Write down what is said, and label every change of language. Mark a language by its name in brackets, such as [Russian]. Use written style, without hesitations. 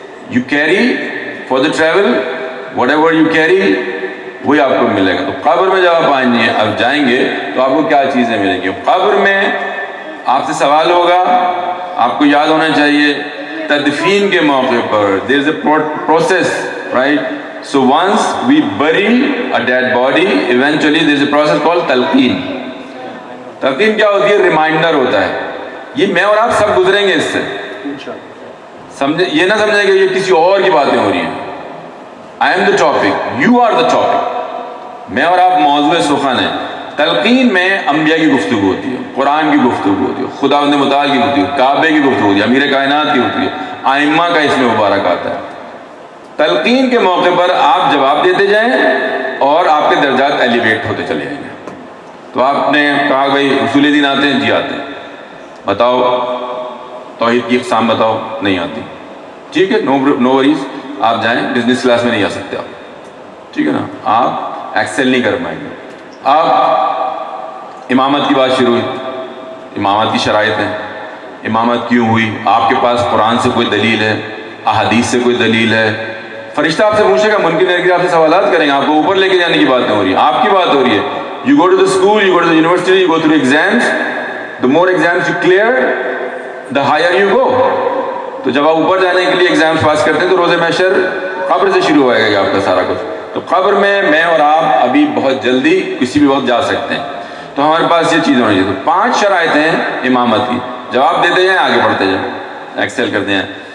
[English] you carry for the travel whatever you carry, [Urdu] وہی آپ کو ملے گا. تو قبر میں جب آپ آئیں گے, اب جائیں گے تو آپ کو کیا چیزیں ملیں گی. قبر میں آپ سے سوال ہوگا, آپ کو یاد ہونا چاہیے تدفین کے موقع پر [English] there is a process, right? So once we bury a dead body, eventually there is a process called تلقین. [Urdu] تلقین کیا ہوتی ہے؟ ریمائنڈر ہوتا ہے. یہ میں اور آپ سب گزریں گے اس سے. سمجھے, یہ نہ سمجھیں کہ یہ کسی اور کی باتیں ہو رہی ہیں. [English] I am the topic, you are the topic. [Urdu] میں اور آپ موضوع سخن ہیں. تلقین میں انبیاء کی گفتگو ہوتی ہے, قرآن کی گفتگو ہوتی ہے, خداوند متعال کی گفتگو, کعبے کی گفتگو ہوتی ہے, امیر کائنات کی ہوتی ہے, ائمہ کا اس میں مبارک آتا ہے. تلقین کے موقع پر آپ جواب دیتے جائیں اور آپ کے درجات ایلیویٹ ہوتے چلے جائیں گے. تو آپ نے کہا بھائی اصول دین آتے ہیں, جی آتے ہیں, بتاؤ توحید کی اقسام بتاؤ, نہیں آتی, ٹھیک ہے, [English] no worries, [Urdu] آپ جائیں, بزنس کلاس میں نہیں آ سکتے آپ, ٹھیک ہے نا, آپ ایکسل نہیں کر پائیں گے. آپ امامت کی بات شروع ہوئی, امامت کی شرائط ہیں, امامت کیوں ہوئی, آپ کے پاس قرآن سے کوئی دلیل ہے, احادیث سے کوئی دلیل ہے. فرشتہ آپ سے پوچھے گا, منکر نکیر آپ سے سوالات کریں گے, آپ کو اوپر لے کے جانے کی باتیں ہو رہی ہیں, آپ کی بات ہو رہی ہے. [English] You go to the school, you go to the university, you go through exams. The more exams you clear, the higher you go. [Urdu] تو جب آپ اوپر جانے کے لیے ایگزامس پاس کرتے ہیں تو روز محشر قبر سے شروع ہوئے گا آپ کا سارا کچھ. تو قبر میں اور آپ ابھی بہت جلدی کسی بھی وقت جا سکتے ہیں. تو ہمارے پاس یہ چیز ہونی چاہیے. تو 5 شرائط ہیں امامت کی, جواب دیتے جائیں, آگے بڑھتے جائیں, ایکسل کرتے ہیں.